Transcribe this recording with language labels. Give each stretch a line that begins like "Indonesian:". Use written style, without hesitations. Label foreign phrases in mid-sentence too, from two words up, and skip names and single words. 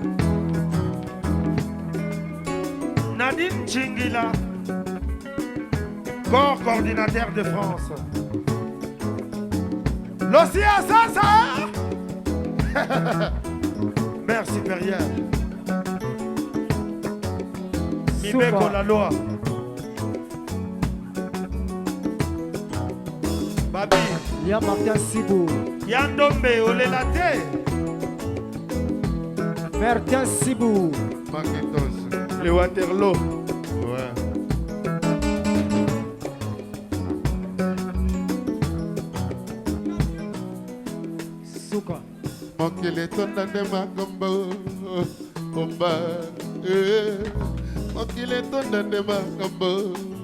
French: Nadine Chingila, corps coordinateur de France. L'Océan Sasa. Mère supérieure. Mibeko la loi. Babi. Lia Martin Sibou. Yandombe Olelate. Martin Sibou. Macintosh. Le Waterloo. Ouais. Souka.
Lingala: Mokili tonda nde makambo komba. Mokili tonda nde makambo.